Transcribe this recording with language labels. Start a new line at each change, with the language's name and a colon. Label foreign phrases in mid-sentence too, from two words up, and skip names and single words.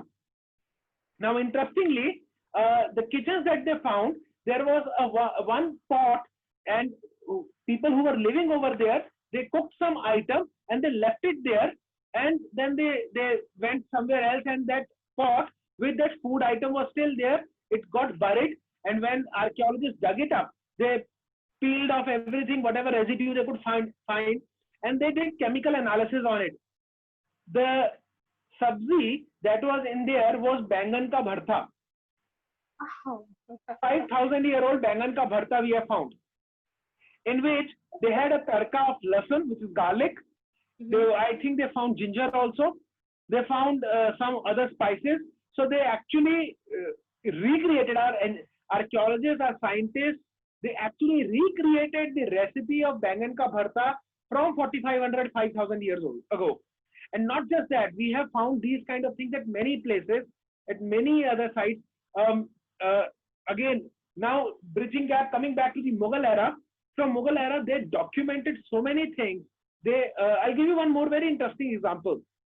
English: Now, interestingly, the kitchens that they found, there was one pot, and people who were living over there, they cooked some item and they left it there, and then they went somewhere else, and that pot with that food item was still there. It got buried, and when archaeologists dug it up, they peeled off everything, whatever residue they could find, and they did chemical analysis on it. The sabzi that was in there was
Hindi: bangan ka bharta.
English: Oh. 5,000-year-old
Hindi: bangan ka bharta
English: we have found, in which they had a tarka of lasan, which is garlic. I think they found ginger also. They found some other spices. So they actually recreated, our archaeologists, our scientists, they actually recreated the recipe of
Hindi: bangan ka bharta
English: from 4,500, 5,000 years ago. And not just that, we have found these kind of things at many places, at many other sites. Again, now bridging gap, coming back to the Mughal era. From Mughal era, they documented so many things. I'll give you one more very interesting example.